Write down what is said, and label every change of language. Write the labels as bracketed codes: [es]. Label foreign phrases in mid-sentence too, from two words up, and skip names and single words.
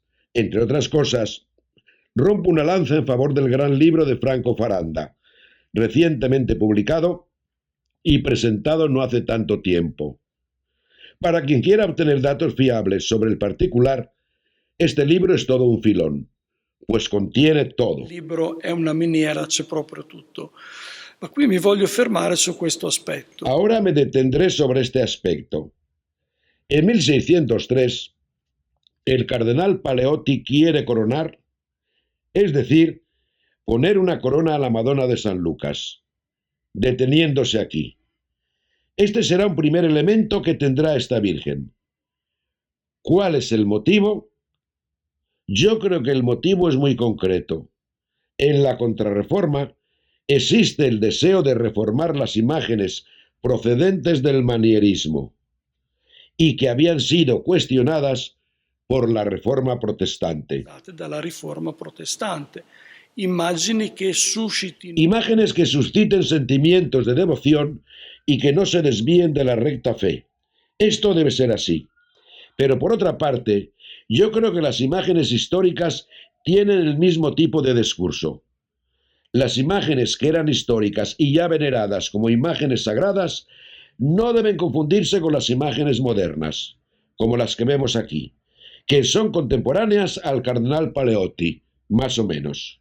[es] Entre otras cosas, rompo una lanza en favor del gran libro de Franco Faranda, recientemente publicado y presentado no hace tanto tiempo. Para quien quiera obtener datos fiables sobre el particular, este libro es todo un filón, pues contiene todo. [it] Il libro è una miniera, c'è proprio tutto. Ma qui mi voglio fermare su questo aspetto. [es] Ahora me detendré sobre este aspecto. En 1603, el cardenal Paleotti quiere coronar, es decir, poner una corona a la Madonna de San Lucas, deteniéndose aquí. Este será un primer elemento que tendrá esta Virgen. ¿Cuál es el motivo? Yo creo que el motivo es muy concreto. En la Contrarreforma existe el deseo de reformar las imágenes procedentes del manierismo y que habían sido cuestionadas por la Reforma protestante. [it] dalla riforma protestante. Immagini che suscitino [es] Imágenes que susciten sentimientos de devoción y que no se desvíen de la recta fe. Esto debe ser así. Pero por otra parte, yo creo que las imágenes históricas tienen el mismo tipo de discurso. Las imágenes que eran históricas y ya veneradas como imágenes sagradas no deben confundirse con las imágenes modernas, como las que vemos aquí, que son contemporáneas al cardenal Paleotti, más o menos.